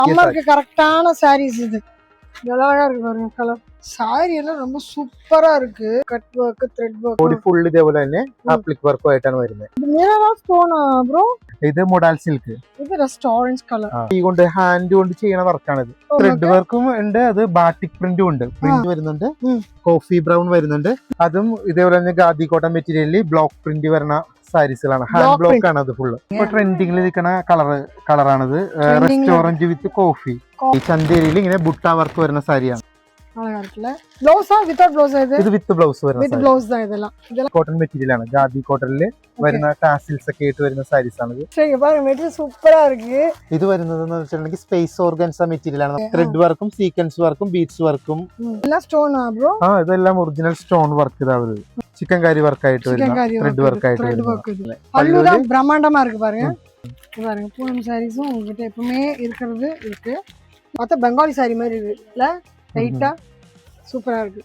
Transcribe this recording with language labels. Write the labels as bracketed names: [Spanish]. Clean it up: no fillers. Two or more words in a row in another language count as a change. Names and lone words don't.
[Tamil] அம்மாக்கு கரெக்டான சாரீஸ் இது அழகா இருக்கு பாருங்க கலர் [Malayalam] സാരി എല്ലാം [Tamil] ரொம்ப സൂപ്പറാ இருக்கு [English] cut work thread work body full [Malayalam] ഇതേപോലെ തന്നെ [English] applique work [Malayalam] ആയിട്ടാണ് വരുന്നത്. ഇത് [English] mirror stone bro [Malayalam] ഇത് [English] modal silk [Malayalam] ഇത് [English] rust orange colour [Malayalam] ഈ കൊണ്ട് ഹാൻഡ് കൊണ്ട് ചെയ്യുന്ന വർക്കാണ് ഇത്. [English] thread work [Malayalam] ഉണ്ട്, അത് [English] batik print [Malayalam] ഉണ്ട്. പ്രിന്റ് വരുന്നുണ്ട്, [English] coffee brown [Malayalam] വരുന്നുണ്ട്. അതും ഇതേപോലെ തന്നെ ഖാദി [English] cotton material block print [Malayalam] വരുന്ന സാരീസുകളാണ്. [English] hand block [Malayalam] ആണ് അത് ഫുള്ള്. ഇപ്പൊ ട്രെൻഡിങ്ങിൽ നിൽക്കുന്ന കളറാണിത്. [English] rust orange with coffee. [Malayalam] ഈ ചന്തേരിയിൽ ഇങ്ങനെ ബുട്ട വർക്ക് വരുന്ന സാരിയാണ്. [Tamil] அழகா இருக்குல்ல. ப்ளவுஸா [English] without blouse [Tamil] இது [English] with blouse [Malayalam] വരുന്ന [English] with blouse [Tamil] தான் இதெல்லாம் [English] cotton material [Malayalam] ആണ്. ഖാദി കോട്ടണില് വരുന്ന ടാസിൽസ് ഒക്കെ ആയിട്ട് വരുന്ന സാരീസ് ആണ് ഇത്. [Tamil] சரி பாருங்க மெட்டீரியல் சூப்பரா இருக்கு. [Malayalam] ഇത് വരുന്നത് എന്ന് വെച്ചിട്ടുണ്ടെങ്കിൽ [English] space organza material [Malayalam] ആണ്. [English] thread work sequence work beads work [Malayalam] എല്ലാം സ്റ്റോണാ ബ്രോ? ഇതെല്ലാം [English] original stone work [Malayalam] ഇതാ വരുന്നത്. ചിക്കൻ കാരി വർക്ക് ആയിട്ട് വരുന്ന [English] thread work [Malayalam] ആയിട്ട് വരുന്നത്. [Tamil] பல்லுதான் பிரம்மாண்டமா இருக்கு பாருங்க. பாருங்க பூனம் சாரீஸும் உங்ககிட்ட எப்பவுமே இருக்கிறது இருக்கு. பார்த்தா பெங்காலி சாரி மாதிரி இருக்குல்ல, லைட்டா சூப்பரா இருக்கு.